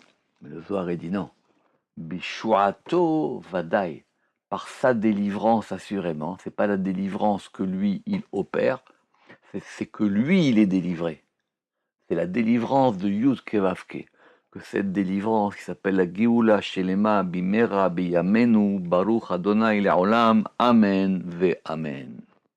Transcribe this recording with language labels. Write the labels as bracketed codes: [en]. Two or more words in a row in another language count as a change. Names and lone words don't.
[fr] Mais le Zohar dit non. [he] בישועתו ודאי, [fr] par sa délivrance assurément. C'est pas la délivrance que lui il opère, c'est que lui il est délivré. C'est la délivrance de Yud Kevavke. Que cette délivrance qui s'appelle la [he] גאולה שלמה במהרה בימינו ברוך ה׳ לעולם אמן ואמן.